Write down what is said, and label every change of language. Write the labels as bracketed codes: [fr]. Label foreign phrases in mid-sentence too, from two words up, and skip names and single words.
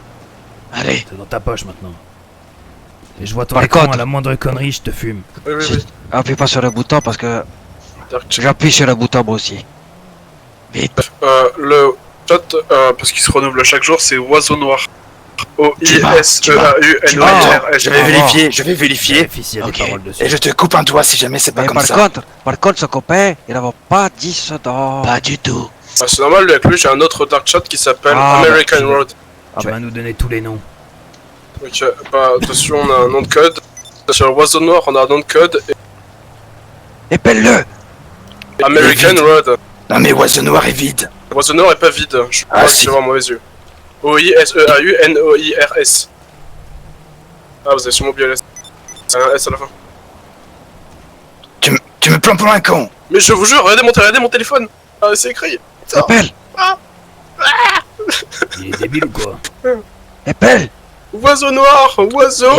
[fr] Allez. C'est dans ta poche maintenant. Et je vois ton Par écran, contre- à la moindre connerie, je te fume. Oui. Appuie pas sur le bouton parce que [en] Dark chat. [fr] j'appuie sur le bouton moi aussi. Vite. Le chat, parce qu'il se renouvelle chaque jour, c'est Oiseau Noir. O-I-S-E-A-U-N-O-I-R-S. Je vais vérifier, je vais vérifier. Vérifie s'il y a des Ok. paroles dessus. Et je te coupe un doigt si jamais c'est pas Mais comme ça. par contre, ce copain, il n'avait pas dit ça dans... Pas du tout. Ah, c'est normal, lui, avec lui, j'ai un autre [en] dark chat [fr] qui s'appelle Ah, American bah, Road. Ah, Tu bah. vas nous donner tous les noms. Ok, bah, dessus, on a un nom de code. Sur Oiseau Noir, on a un nom de code. Et Épelle-le! American vide. Road. Non mais Oiseau Noir est vide. Oiseau Noir est pas vide. Je Ah, crois si. que c'est vraiment mauvais yeux. O-I-S-E-A-U-N-O-I-R-S. Ah, vous avez sûrement oublié le S. C'est un S à la fin. Tu me plantes pour un con. Mais je vous jure, regardez mon téléphone. Ah, c'est écrit. Putain. Épelle! Il est débile ou quoi? Épelle! Oiseau Noir, Oiseau,